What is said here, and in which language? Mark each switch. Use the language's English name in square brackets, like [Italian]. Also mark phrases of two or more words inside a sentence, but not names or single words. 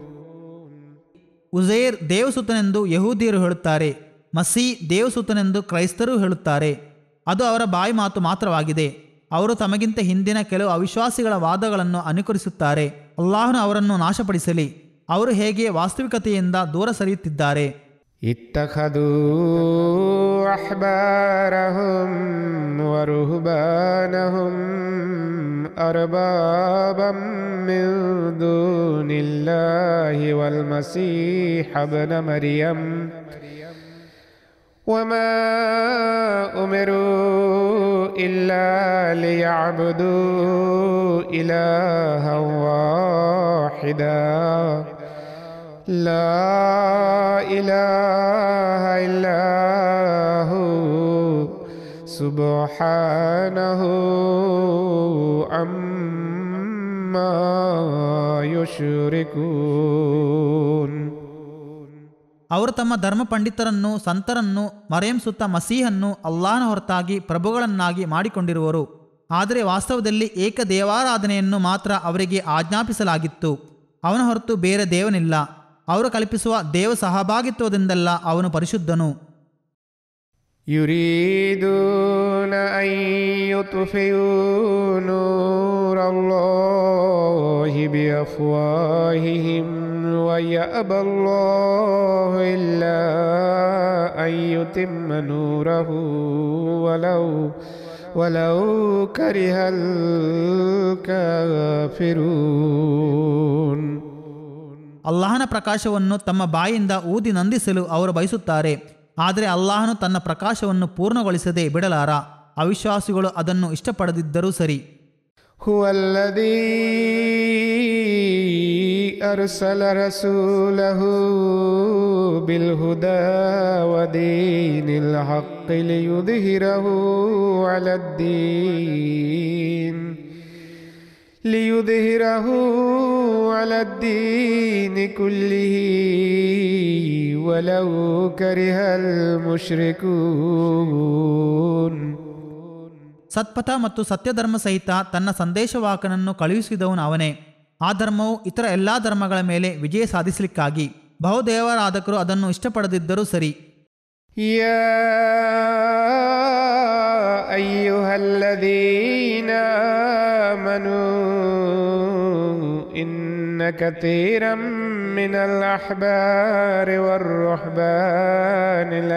[Kannada] ಉಜೈರ್ ದೇವಸುತನೆಂದು ಯಹೂದಿಯರು ಹೇಳುತ್ತಾರೆ, ಮಸೀ ದೇವಸುತನೆಂದು ಕ್ರೈಸ್ತರು ಹೇಳುತ್ತಾರೆ. ಅದು ಅವರ ಬಾಯಿ ಮಾತು ಮಾತ್ರವಾಗಿದೆ. ಅವರು ತಮಗಿಂತ ಹಿಂದಿನ ಕೆಲವು ಅವಿಶ್ವಾಸಿಗಳ ವಾದಗಳನ್ನು ಅನುಕರಿಸುತ್ತಾರೆ. ಅಲ್ಲಾಹನು ಅವರನ್ನು ನಾಶಪಡಿಸಲಿ. ಅವರು ಹೇಗೆ ವಾಸ್ತವಿಕತೆಯಿಂದ ದೂರ ಸರಿಯುತ್ತಿದ್ದಾರೆ. [Arabic] اتخذوا أحبارهم ورهبانهم أربابا من دون الله والمسيح ابن مريم وما أمروا إلا ليعبدوا إلها واحدا لا إله إلا هو سبحانه عما يشركون. [Kannada] ಅವರು ತಮ್ಮ ಧರ್ಮ ಪಂಡಿತರನ್ನು, ಸಂತರನ್ನು, ಮರಿಯಂ ಸುತ್ತ ಮಸೀಹನ್ನು ಅಲ್ಲಾಹನ ಹೊರತಾಗಿ ಪ್ರಭುಗಳನ್ನಾಗಿ ಮಾಡಿಕೊಂಡಿರುವರು. ಆದರೆ ವಾಸ್ತವದಲ್ಲಿ ಏಕ ದೇವಾರಾಧನೆಯನ್ನು ಮಾತ್ರ ಅವರಿಗೆ ಆಜ್ಞಾಪಿಸಲಾಗಿತ್ತು. ಅವನ ಹೊರತು ಬೇರೆ ದೇವನಿಲ್ಲ. ಅವರು ಕಲ್ಪಿಸುವ ದೇವ ಸಹಭಾಗಿತ್ವದಿಂದಲ್ಲ ಅವನು ಪರಿಶುದ್ಧನು. [Arabic] يريدون أن يطفئوا نور الله بأفواههم ويأبى الله إلا أن يتم نوره ولو كره الكافرون. [Kannada] ಅಲ್ಲಾಹನ ಪ್ರಕಾಶವನ್ನು ತಮ್ಮ ಬಾಯಿಂದ ಊದಿ ನಂದಿಸಲು ಅವರು ಬಯಸುತ್ತಾರೆ. ಆದರೆ ಅಲ್ಲಾಹನು ತನ್ನ ಪ್ರಕಾಶವನ್ನು ಪೂರ್ಣಗೊಳಿಸದೆ ಬಿಡಲಾರ. ಅವಿಶ್ವಾಸಿಗಳು ಅದನ್ನು ಇಷ್ಟಪಡದಿದ್ದರೂ ಸರಿ. [Arabic] هو الذي أرسل رسوله بالهدى ودين الحق ليظهره على الدين كله ولو كره المشركون. [Kannada] ಸತ್ಪಥ ಮತ್ತು ಸತ್ಯಧರ್ಮ ಸಹಿತ ತನ್ನ ಸಂದೇಶವಾಹಕನನ್ನು ಕಳುಹಿಸಿದವನು ಅವನೇ. ಆ ಧರ್ಮವು ಇತರ ಎಲ್ಲಾ ಧರ್ಮಗಳ ಮೇಲೆ ವಿಜಯ ಸಾಧಿಸಲಿಕ್ಕಾಗಿ. ಬಹುದೇವರಾಧಕರು ಅದನ್ನು ಇಷ್ಟಪಡದಿದ್ದರೂ ಸರಿ. [Arabic] يا أيها الذين آمنوا إن كثيرا من الأحبار والرهبان